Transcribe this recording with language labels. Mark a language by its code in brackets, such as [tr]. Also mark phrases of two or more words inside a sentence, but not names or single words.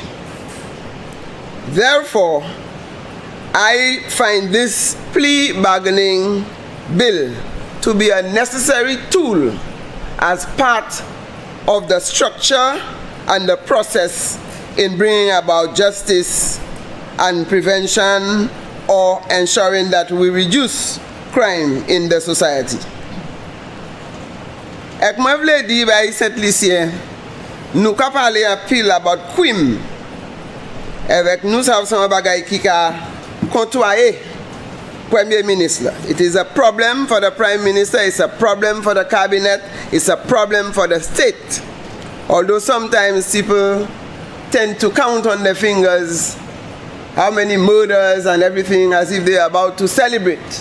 [en] Therefore, I find this plea bargaining bill to be a necessary tool as part of the structure and the process in bringing about justice and prevention or ensuring that we reduce crime in the society. [acf] Ek mwen vle di bay St. Lucia, nou ka pale an pil [en] about crime, [acf] avec nou sav son bagay ki ka kontwaye [en] Premier Minister. It is a problem for the Prime Minister, it's a problem for the Cabinet, it's a problem for the state. Although sometimes people tend to count on their fingers how many murders and everything as if they are about to celebrate.